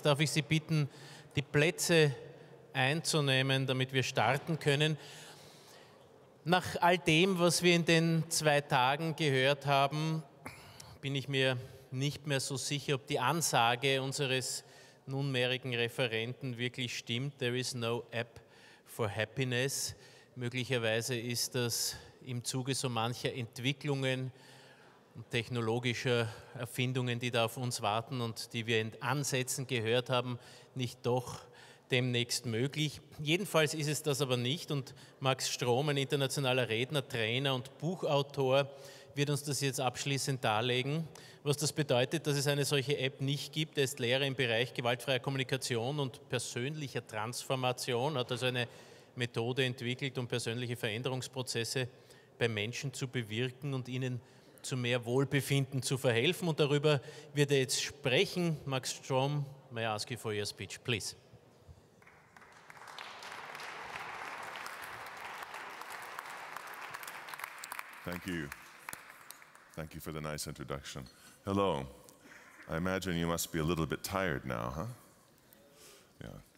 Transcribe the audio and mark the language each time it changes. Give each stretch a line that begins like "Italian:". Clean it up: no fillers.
German: Darf ich Sie bitten, die Plätze einzunehmen, damit wir starten können. Nach all dem, was wir in den 2 Tagen gehört haben, bin ich mir nicht mehr so sicher, ob die Ansage unseres nunmehrigen Referenten wirklich stimmt.
English: There is no app for happiness.
German: Möglicherweise ist das im Zuge so mancher Entwicklungen und technologischer Erfindungen, die da auf uns warten und die wir in Ansätzen gehört haben, nicht doch demnächst möglich. Jedenfalls ist es das aber nicht, und Max Strom, ein internationaler Redner, Trainer und Buchautor, wird uns das jetzt abschließend darlegen, was das bedeutet, dass es eine solche App nicht gibt. Er ist Lehrer im Bereich gewaltfreier Kommunikation und persönlicher Transformation, hat also eine Methode entwickelt, um persönliche Veränderungsprozesse bei Menschen zu bewirken und ihnen zu mehr Wohlbefinden zu verhelfen. Und darüber wird er jetzt sprechen.
English: Max Strom, may I ask you for your speech, please. Thank you. Thank you for the nice introduction. Hello. I imagine you must be a little bit tired now, huh? Yeah.